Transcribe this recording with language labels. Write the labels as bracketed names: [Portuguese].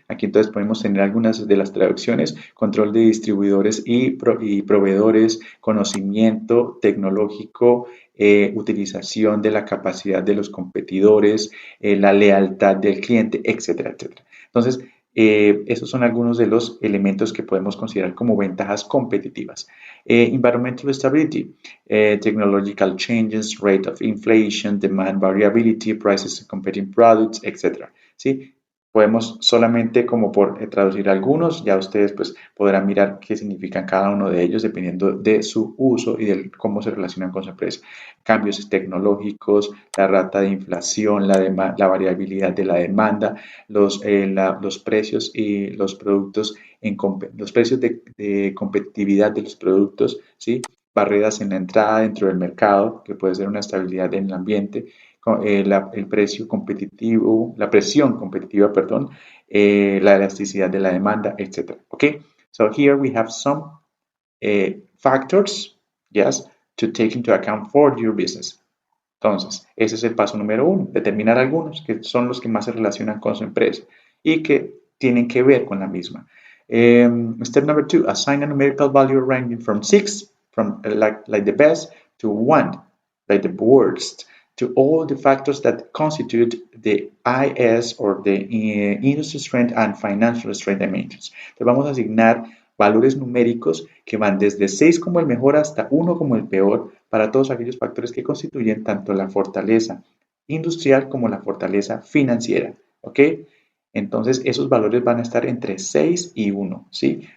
[Spanish] Aquí entonces podemos tener algunas de las traducciones, control de distribuidores y proveedores, conocimiento tecnológico, utilización de la capacidad de los competidores, la lealtad del cliente, etcétera, etcétera. Entonces, esos son algunos de los elementos que podemos considerar como ventajas competitivas. [English] Environmental stability, technological changes, rate of inflation, demand variability, prices of competing products, etc. [Spanish] ¿Sí? Podemos solamente como por traducir algunos, ya ustedes pues podrán mirar qué significan cada uno de ellos dependiendo de su uso y de cómo se relacionan con su empresa. Cambios tecnológicos, la rata de inflación, la variabilidad de la demanda, los precios y los productos, los precios de competitividad de los productos, ¿sí? Barreras en la entrada dentro del mercado, que puede ser una estabilidad en el ambiente, el precio competitivo, la presión competitiva, perdón, la elasticidad de la demanda, etc. [English] Okay, so here we have some factors, yes, to take into account for your business. [Spanish] Entonces, ese es el paso número uno, determinar algunos que son los que más se relacionan con su empresa y que tienen que ver con la misma. [English] Step number two, assign a numerical value ranging from 6, from like the best, to 1, like the worst, to all the factors that constitute the IS or the industry strength and financial strength dimensions. [Spanish] Entonces vamos a asignar valores numéricos que van desde 6 como el mejor hasta 1 como el peor para todos aquellos factores que constituyen tanto la fortaleza industrial como la fortaleza financiera. ¿Ok? Entonces, esos valores van a estar entre 6 y 1, ¿sí?